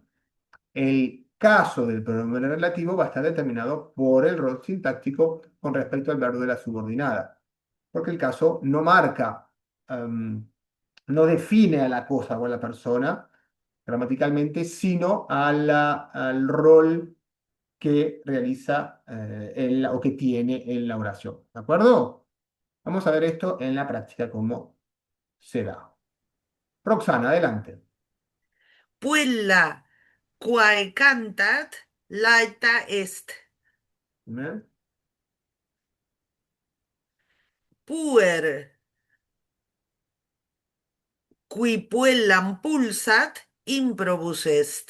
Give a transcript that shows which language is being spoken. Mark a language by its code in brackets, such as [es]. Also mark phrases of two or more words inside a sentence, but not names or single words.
[es] El caso del pronombre relativo va a estar determinado por el rol sintáctico con respecto al verbo de la subordinada, porque el caso no marca, no define a la cosa o a la persona gramaticalmente, sino al rol que realiza o que tiene en la oración. ¿De acuerdo? Vamos a ver esto en la práctica, cómo se da. Roxana, adelante. [la] Puella quae cantat laeta est. [es] ¿Bien? [la] Puer qui puellam pulsat improbus est.